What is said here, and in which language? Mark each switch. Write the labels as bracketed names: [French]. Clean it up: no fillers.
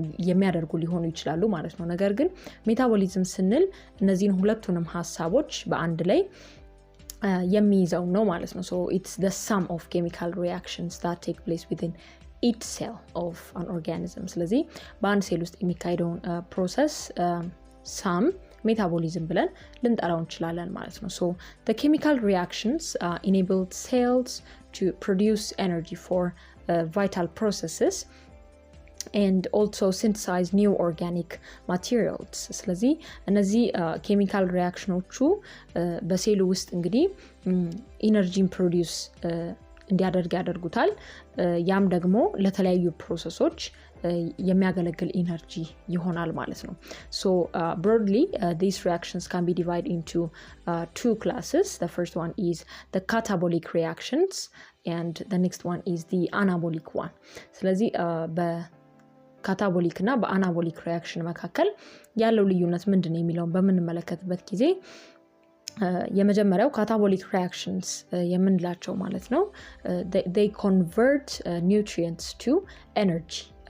[Amharic] የሚያደርጉ ሊሆኑ ይችላሉ ማለት ነው። ነገር ግን ሜታቦሊዝም ስንል እነዚህን ሁለቱንም ሐሳቦች በአንድ ላይ የሚይዘው ነው ማለት ነው። [English] So it's the sum of chemical reactions that take place within each cell of an organism. [Amharic] ስለዚህ በአንድ ሴል ውስጥ የሚካሄደውን ፕሮሰስ ሳም ሜታቦሊዝም ብለን ልንጠራው እንችላለን ማለት ነው። [English] So the chemical reactions enable cells to produce energy for vital processes and also synthesize new organic materials. [Amharic] ስለዚህ እነዚህ ኬሚካል ሪአክሽኖቹ በሴሉ ውስጥ እንግዲህ ኢነርጂን ፕሮዲዩስ እንዲያደርግ ያደርጉታል። ያም ደግሞ ለተለያዩ ፕሮሰሶች የሚያገለግል ኢነርጂ ይሆናል ማለት ነው። [English] So broadly these reactions can be divided into two classes. The first one is the catabolic reactions and the next one is the anabolic one. [Amharic] ስለዚህ ካታቦሊክ እና በአናቦሊክ ሪአክሽን መካከል ያለው ልዩነት ምንድነው የሚለውን በምንመለከትበት ጊዜ የመጀመሪያው ካታቦሊክ ሪአክሽንስ የምንላቸው ማለት ነው [English] they convert nutrients to energy.